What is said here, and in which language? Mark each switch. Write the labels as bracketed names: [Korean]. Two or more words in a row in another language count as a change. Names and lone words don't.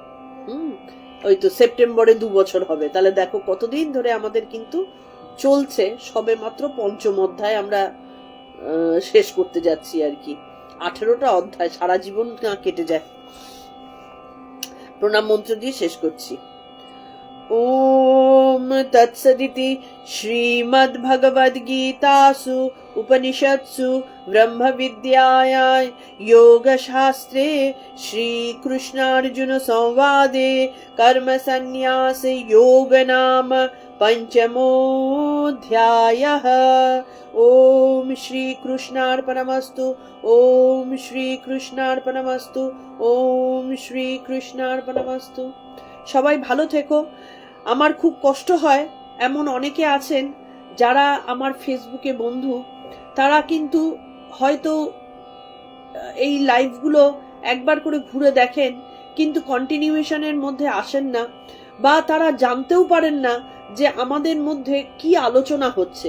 [Bangla] ওই তো সেপ্টেম্বরে 2 বছর হবে, তাহলে দেখো কতদিন ধরে আমাদের কিন্তু চলছে। সবে মাত্র পঞ্চম অধ্যায় আমরা শেষ করতে যাচ্ছি আর কি। 18টা অধ্যায়, সারা জীবন কেটে যায়। প্রণাম মন্ত্র দিয়ে শেষ করছি। [Sanskrit] ओम तत्सदिति श्रीमद्भगवद्गीतासु उपनिषत्सु ब्रह्म विद्यायां योगशास्त्रे श्रीकृष्णार्जुन संवादे कर्म संन्यास योग नाम पंचमोऽध्यायः। ओम श्री कृष्णार्पणमस्तु। ओम श्री कृष्णार्पणमस्तु। ओम श्री कृष्णार्पणमस्तु। [Bangla] সবাই ভালো থেকো। আমার খুব কষ্ট হয়, এমন অনেকে আছেন যারা আমার ফেসবুকে বন্ধু, তারা কিন্তু হয়তো এই লাইভগুলো একবার করে ঘুরে দেখেন, কিন্তু কন্টিনিউয়েশনের মধ্যে আসেন না, বা তারা জানতেও পারেন না যে আমাদের মধ্যে কি আলোচনা হচ্ছে।